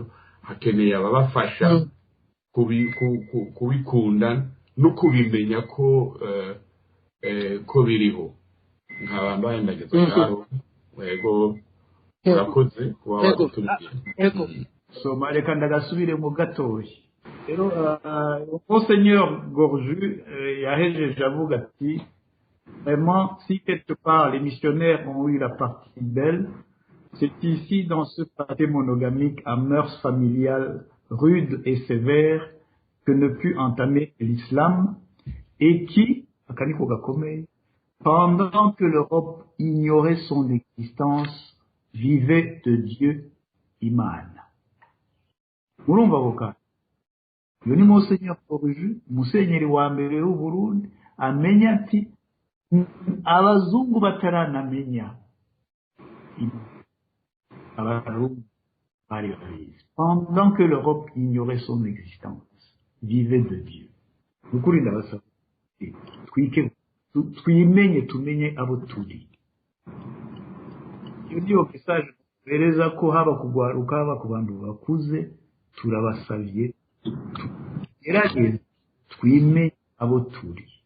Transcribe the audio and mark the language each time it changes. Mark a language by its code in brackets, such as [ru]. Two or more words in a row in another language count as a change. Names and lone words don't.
[rn] Hakeneye ababafasha kubikunda no kubimenya ko biriho. nkabambaye ndageze ngaho yego urakoze kuba wadutumiye. Soma reka ndagasubire mu gatoya rero Monseigneur Gorju yahejeje avuga ati [fr] vraiment si quelque part les missionnaires ont eu la partie belle, c'est ici dans ce pâté monogamique à mœurs familiales rudes et sévères que ne put entamer l'islam et qui [rn] akaniko gakomeye [fr] pendant que l'Europe ignorait son existence vivait de Dieu Imana. [rn] Murumva boka yo ni Monseigneur Gorju musenyeri wa mbere w'u Burundi amenya ati abazungu bataranamenya abarundi bari babizi [fr] pendant que l'Europe ignorait son existence vivait de Dieu. [rn] Ukuri ndabasaba twike twimenye tumenye abo turi. Iyo niyo message bereza ko haba kugwaruka haba ku bantu bakuze turabasavye gerageza twimenye abo turi.